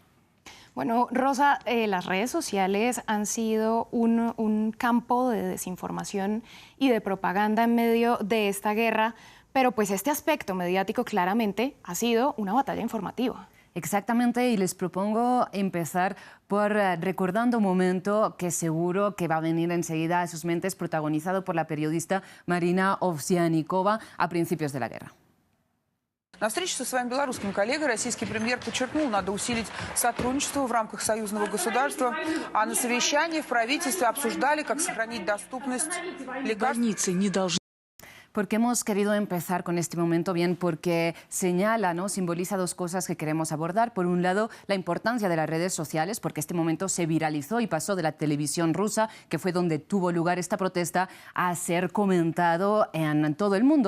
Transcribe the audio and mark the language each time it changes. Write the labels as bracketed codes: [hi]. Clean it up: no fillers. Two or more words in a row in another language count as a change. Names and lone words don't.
[es] Bueno, Rosa, las redes sociales han sido un campo de desinformación y de propaganda en medio de esta guerra, pero pues este aspecto mediático claramente ha sido una batalla informativa. Exactamente, y les propongo empezar por recordando un momento que seguro que va a venir enseguida a sus mentes, protagonizado por la periodista Marina Овсянникова a principios de la guerra. [ru] На встрече со своим белорусским коллегой российский премьер подчеркнул, надо усилить сотрудничество в рамках союзного государства, а на совещании в правительстве обсуждали, как сохранить доступность лекарств. Больницы не должны. [es] ¿Por qué hemos querido empezar con este momento? Bien, porque señala, ¿no? Simboliza dos cosas que queremos abordar. Por un lado, la importancia de las redes sociales, porque este momento se viralizó y pasó de la televisión rusa, que fue donde tuvo lugar esta protesta, a ser comentado en todo el mundo.